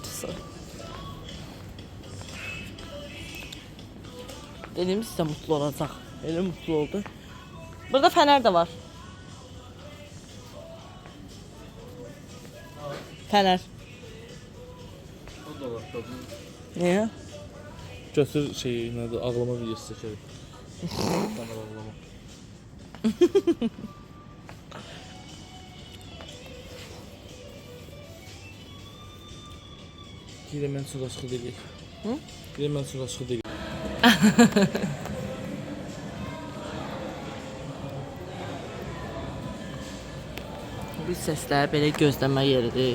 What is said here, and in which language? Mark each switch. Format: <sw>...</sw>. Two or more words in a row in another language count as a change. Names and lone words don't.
<tr>Dediğimiz size mutlu olacak. Öyle mutlu oldu. Burada fener de var. Fener. O da var tabii. Niye?</tr> <az>Götür şeyi, nədir, ağlama videosu çəkərik.</az> <tr>Bana ağlama.</tr> <az>Deyirəm mən çox açıq deyil. Hı? Deyirəm mən çox açıq deyil. Bu səslər belə gözləmə yeridir.</az>